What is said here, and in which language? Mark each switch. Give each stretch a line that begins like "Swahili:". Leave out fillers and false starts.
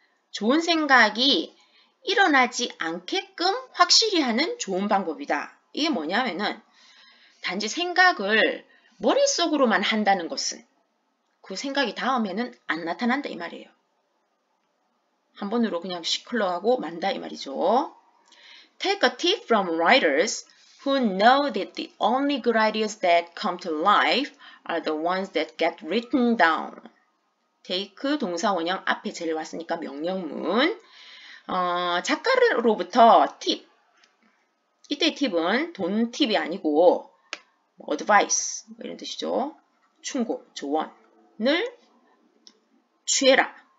Korean: 좋은 생각이 일어나지 않게끔 확실히 하는 좋은 방법이다. 이게 뭐냐 하면은 단지 생각을 머릿속으로만 한다는 것은 그 생각이 다음에는 안 나타난다 이 말이에요. 한 번으로 그냥 흘러가고 만다 이 말이죠.
English: Take a tip from writers who know that the only good ideas that come to life are the ones that get written down.
Korean: take 동사 원형 앞에 제일 왔으니까 명령문. 작가로부터 팁. 이때 팁은 돈 팁이 아니고 advice 이런 뜻이죠. 충고, 조언을 취해라.